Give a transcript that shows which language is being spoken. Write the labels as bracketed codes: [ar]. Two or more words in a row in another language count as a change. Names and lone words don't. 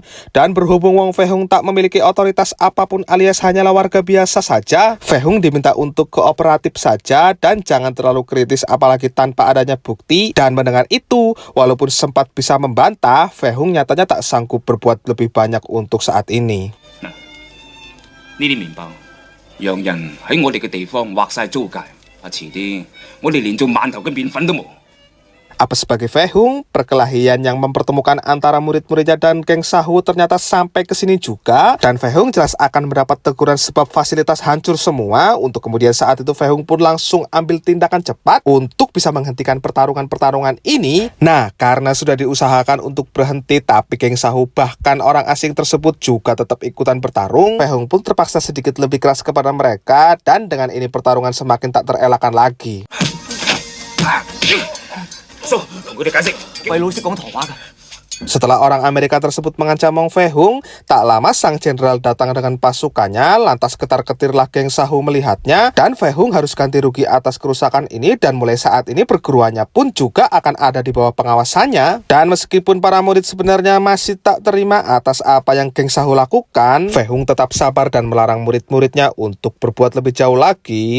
[id] Dan berhubung Wong Fei Hung tak memiliki otoritas apapun alias hanyalah warga biasa saja, Fei Hung diminta untuk kooperatif saja dan jangan terlalu kritis apalagi tanpa adanya bukti. Dan mendengar itu, walaupun sempat bisa membantah, Fei Hung nyatanya tak sanggup berbuat lebih banyak untuk saat ini. [yue] 呢啲麵包，洋人喺我哋嘅地方劃晒租界，遲啲我哋連做饅頭嘅麵粉都冇。 [id] Apa sebagai Fei Hung, perkelahian yang mempertemukan antara murid-muridnya dan geng Sahu ternyata sampai ke sini juga. Dan Fei Hung jelas akan mendapat teguran sebab fasilitas hancur semua. Untuk kemudian saat itu Fei Hung pun langsung ambil tindakan cepat untuk bisa menghentikan pertarungan-pertarungan ini. Nah, karena sudah diusahakan untuk berhenti, tapi geng Sahu bahkan orang asing tersebut juga tetap ikutan bertarung. Fei Hung pun terpaksa sedikit lebih keras kepada mereka. Dan dengan ini pertarungan semakin tak terelakkan lagi. [yue] 叔，同佢哋解釋，喂，老識講唐話㗎。 [id] Setelah orang Amerika tersebut mengancam Wong Fei Hung, tak lama sang jenderal datang dengan pasukannya, lantas ketar-ketirlah geng Sahu melihatnya, dan Fei Hung harus ganti rugi atas kerusakan ini, dan mulai saat ini perguruannya pun juga akan ada di bawah pengawasannya. Dan meskipun para murid sebenarnya masih tak terima atas apa yang geng Sahu lakukan, Fei Hung tetap sabar dan melarang murid-muridnya untuk berbuat lebih jauh lagi.